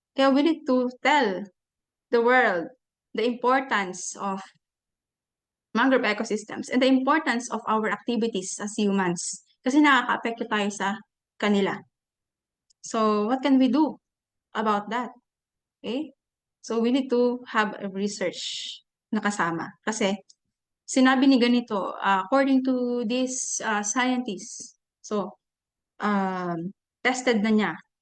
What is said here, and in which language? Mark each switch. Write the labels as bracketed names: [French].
[English] Kaya we need to tell the world the importance of mangrove ecosystems and the importance of our activities as humans. [Filipino] Kasi nakaka-apekto tayo sa kanila. [English] So, what can we do about that? Okay? So, we need to have a research [Filipino] na kasama. Kasi, sinabi ni ganito, [English] according to this scientist, [Filipino] so, tested na niya.